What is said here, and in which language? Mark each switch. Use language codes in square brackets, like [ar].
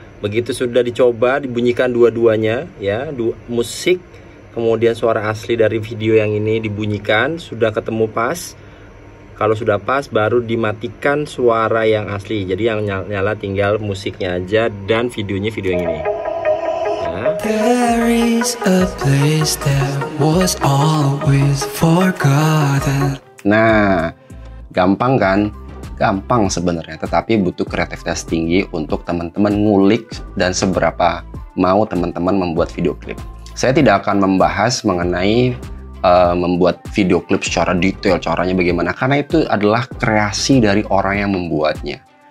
[id] Begitu sudah dicoba dibunyikan dua-duanya ya, musik kemudian suara asli dari video yang ini dibunyikan, sudah ketemu pas. Kalau sudah pas baru dimatikan suara yang asli. Jadi yang nyala tinggal musiknya aja dan videonya video yang ini. Ya. [en] There is a place that was always forgotten. [id] nah gampang kan? Gampang sebenarnya, tetapi butuh kreativitas tinggi untuk teman-teman ngulik dan seberapa mau teman-teman membuat video klip. Saya tidak akan membahas mengenai membuat video klip secara detail, caranya bagaimana, karena itu adalah kreasi dari orang yang membuatnya.